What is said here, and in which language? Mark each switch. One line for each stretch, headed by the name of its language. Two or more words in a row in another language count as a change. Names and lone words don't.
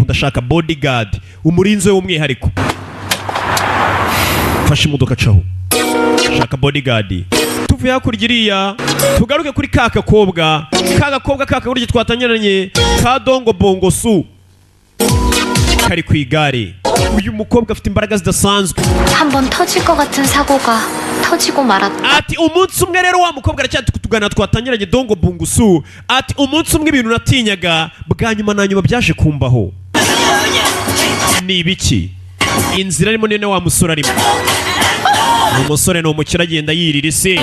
Kinyarwanda: Ndashaka bodyguard umurinzi w'umwihariko. Fasha imodoka caho shaka bodyguard. Tuvuye hakurya iriya tugaruke kuri kakakobwa kakagurya twatangiranye ka Dongo Bongo Su kari ku igare. Uyu mukobwa afite imbaraga zidasanzwe.
Korean: 한번 터질 것 같은 사고가 터지고 말았다.
Kinyarwanda: Ati umunsi umwe rero wa mukobwa aracyatugana twatangiranye Dongo Bongo Su. Ati umunsi umwe ibintu natinyaga bwa nyuma na nyuma byaje kumbaho. Ni ibiki? Inzira arimo nene wa musore arimo. Umusore no umukira agenda yirira isi.